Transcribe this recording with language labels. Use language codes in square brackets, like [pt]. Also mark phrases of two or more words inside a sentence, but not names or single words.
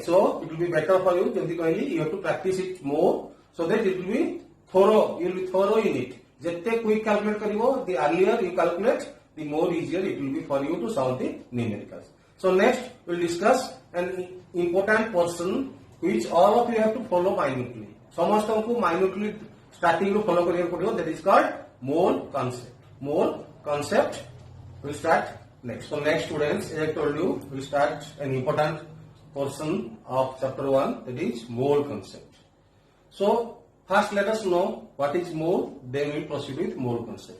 [en] So it will be better for you. [or] ଯେମିତି କହିଲି, [en] you have to practice it more so that it will be thorough. You will be thorough in it. Jete quick calculate karibo, the earlier you calculate, the more easier it will be for you to solve the numericals. So next we will discuss an important portion which all of you have to follow minutely. [or] ସମସ୍ତଙ୍କୁ [en] minutely starting [or] ରୁ follow କରିବାକୁ ପଡିବ. [en] That is called mole concept. Mole concept will start next. So next students, as I told you, we start an important portion of chapter 1, that is mole concept. So first let us know what is mole, then we will proceed with mole concept.